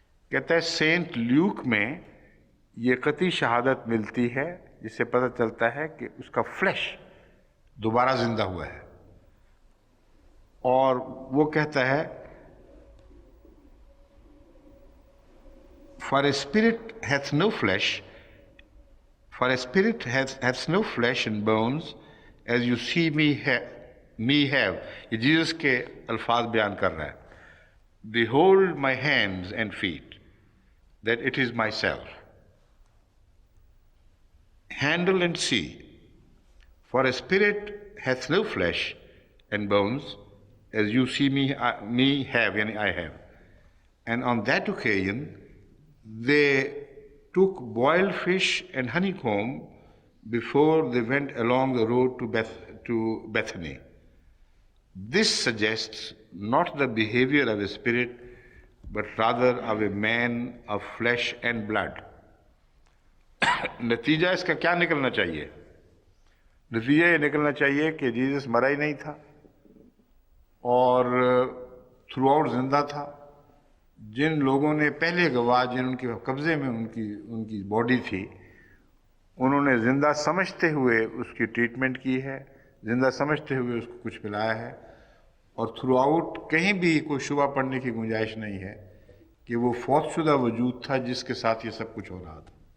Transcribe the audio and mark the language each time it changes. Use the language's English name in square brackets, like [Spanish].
[Urdu] کہتا ہے Saint Luke میں یہ قطعی شہادت ملتی ہے جس سے پتہ چلتا ہے کہ اس کا فلیش دوبارہ زندہ ہوا ہے, اور وہ کہتا ہے [English] For a spirit hath no flesh, for a spirit hath no flesh and bones, as you see me have. [Urdu] یہ جیزس کے الفاظ بیان کر رہا ہے. [English] Behold my hands and feet, that it is myself. Handle and see. For a spirit hath no flesh and bones, as you see me have, and I have. And on that occasion, they took boiled fish and honeycomb before they went along the road to Bethany. This suggests not the behavior of a spirit, but rather of a man of flesh and blood. [Urdu] نتیجہ اس کا کیا نکلنا چاہیے؟ نتیجہ یہ نکلنا چاہیے کہ جیزس مرا ہی نہیں تھا اور تھرو آؤٹ زندہ تھا. جن لوگوں نے پہلے گواہ جن ان کے قبضے میں ان کی باڈی تھی, انہوں نے زندہ سمجھتے ہوئے اس کی ٹریٹمنٹ کی ہے, زندہ سمجھتے ہوئے اس کو کچھ پلایا ہے, اور تھرو آؤٹ کہیں بھی کوئی شبہ پڑنے کی گنجائش نہیں ہے کہ وہ فوت شدہ وجود تھا جس کے ساتھ یہ سب کچھ ہو رہا تھا.